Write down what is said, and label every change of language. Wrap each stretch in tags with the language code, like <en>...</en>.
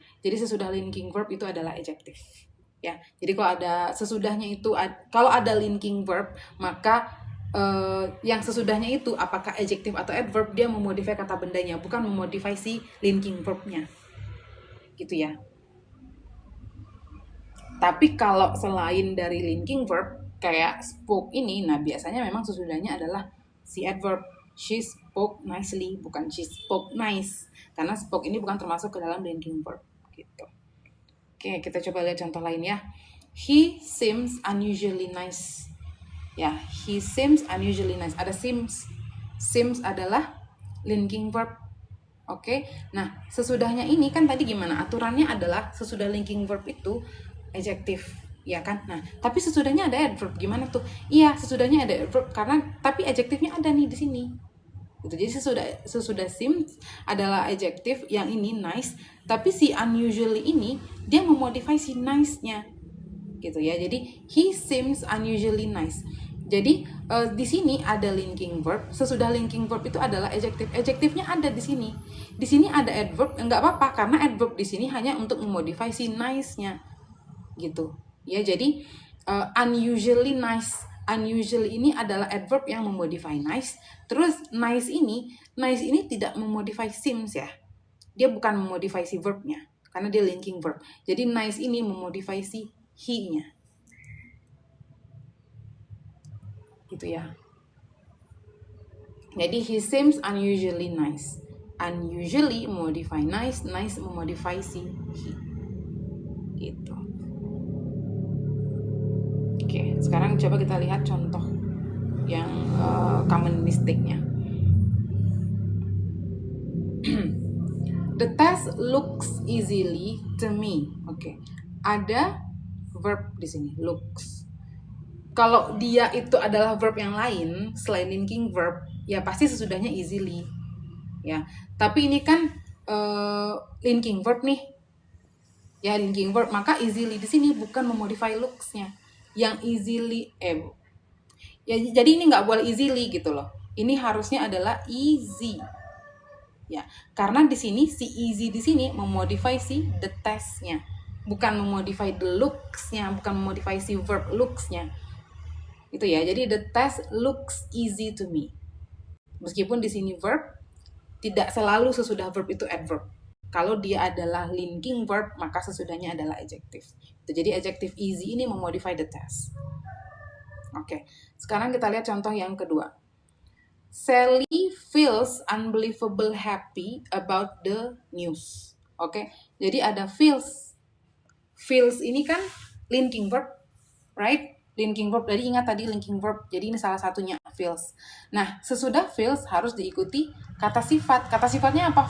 <id>Jadi sesudah linking verb itu adalah adjective. Ya. Jadi kalau ada sesudahnya itu, kalau ada linking verb, maka yang sesudahnya itu apakah adjective atau adverb, dia memodify kata bendanya, bukan memodify si linking verbnya. Gitu ya. Tapi kalau selain dari linking verb kayak spoke ini, nah biasanya memang sesudahnya adalah si adverb.</id> <en>She spoke nicely,</en> <id>bukan</id> <en>she spoke nice.</en> <id>Karena spoke ini bukan termasuk ke dalam linking verb gitu. Oke, kita coba lihat contoh lain ya.</id> <en>He seems unusually nice. Ya, he seems unusually nice.</en> <id>Ada seems. Seems adalah linking verb. Oke. Nah, sesudahnya ini kan tadi gimana? Aturannya adalah sesudah linking verb itu adjective, ya kan? Nah, tapi sesudahnya ada adverb. Gimana tuh? Iya, sesudahnya ada adverb karena tapi adjektifnya ada nih di sini. Gitu. Jadi sesudah seems adalah adjective, yang ini nice, tapi si unusually ini dia memodify si nice-nya. Gitu ya.</id> <en>Jadi he seems unusually nice.</en> <id>Jadi di sini ada linking verb. Sesudah linking verb itu adalah adjective. Adjektifnya ada di sini. Di sini ada adverb, enggak apa-apa karena adverb di sini hanya untuk memodify si nice-nya. Gitu. Ya, jadi unusually nice. Unusually ini adalah adverb yang memodify nice. Terus nice ini tidak memodify seems ya. Dia bukan memodify si verbnya karena dia linking verb. Jadi nice ini memodify si he-nya. Gitu ya.</id> <en>Jadi he seems unusually nice.</en> <id>Unusually memodify nice, nice memodify si he. Gitu. Oke, sekarang coba kita lihat contoh yang common mistake-nya.</id> <en>The test looks easily to me.</en> <id>Oke. Ada verb di sini, looks. Kalau dia itu adalah verb yang lain selain linking verb, ya pasti sesudahnya easily. Ya. Tapi ini kan linking verb nih. Ya, linking verb, maka easily di sini bukan memodify looks-nya. Yang easily ya jadi ini nggak boleh easily gitu loh. Ini harusnya adalah easy. Ya, karena di sini si easy di sini memodify si the test-nya. Bukan memodify the looks-nya, bukan memodify si verb looks-nya. Itu ya.</id> <en>Jadi the test looks easy to me.</en> <id>Meskipun di sini verb, tidak selalu sesudah verb itu adverb. Kalau dia adalah linking verb, maka sesudahnya adalah adjective. Jadi adjective easy ini memodify the test. Oke, sekarang kita lihat contoh yang kedua.</id> <en>Sally feels unbelievable happy about the news.</en> <id>Oke, jadi ada feels. Feels ini kan linking verb, right? Linking verb, jadi ingat tadi linking verb, jadi ini salah satunya feels. Nah, sesudah feels harus diikuti kata sifat. Kata sifatnya apa?</id>